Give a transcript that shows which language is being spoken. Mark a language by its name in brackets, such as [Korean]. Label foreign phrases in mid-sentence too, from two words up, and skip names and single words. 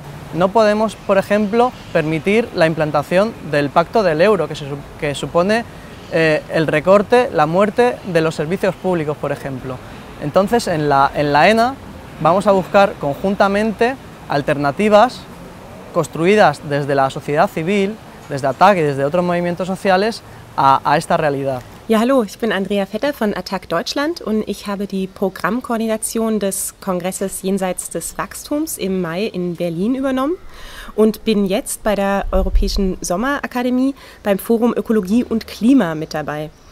[Spanish] No podemos, por ejemplo, permitir la implantación del Pacto del Euro, que supone el recorte, la muerte de los servicios públicos, por ejemplo. Entonces, en la ENA vamos a buscar conjuntamente alternativas construidas desde la sociedad civil, desde ATTAC y desde otros movimientos sociales a esta realidad. [German] Ja, hallo, ich bin Andrea Vetter von ATTAC Deutschland und ich habe die Programmkoordination des Kongresses Jenseits des Wachstums im Mai in Berlin übernommen und bin jetzt bei der Europäischen Sommerakademie beim Forum Ökologie und Klima mit dabei.